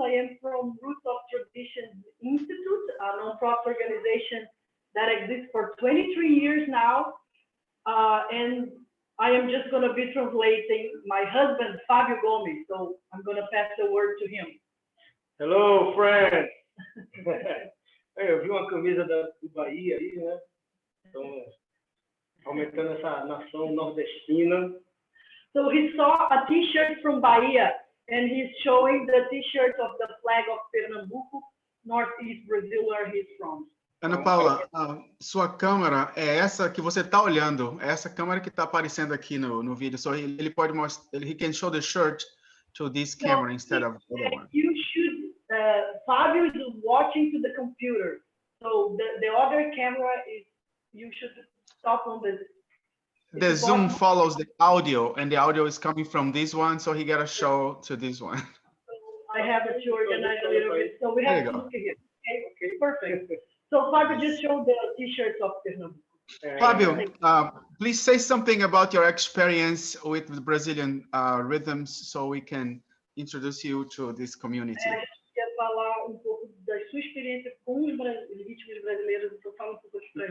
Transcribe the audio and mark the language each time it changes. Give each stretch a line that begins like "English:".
English: I am from Roots of Traditions Institute, a nonprofit organization that exists for 23 years now. And I am just going to be translating my husband, Fabio Gomes. So I'm going to pass the word to him. Hello, friends.
Portuguese: Eu vi uma camisa do Bahia aí, né? Então, aumentando essa nação nordestina.
English: So he saw a T-shirt from Bahia, and he's showing the T-shirt of the flag of Pernambuco, Northeast Brazil, where he's from.
Portuguese: Ana Paula, sua câmera é essa que você está olhando, é essa câmera que está aparecendo aqui no vídeo.
English: So
Portuguese: ele pode mostrar,
English: he can show the shirt to this camera instead of the other one. You should, Fabio is watching to the computer. So the other camera is, you should stop on the. The Zoom follows the audio, and the audio is coming from this one, so he got to show to this one. I have it to organize a little bit. So we have to look at it. Okay, perfect. So Fabio just showed the T-shirts of Pernambuco. Fabio, please say something about your experience with the Brazilian rhythms so we can introduce you to this community.
Portuguese: Quer falar pouco da sua experiência com os ritmos brasileiros, então fala pouco pra gente.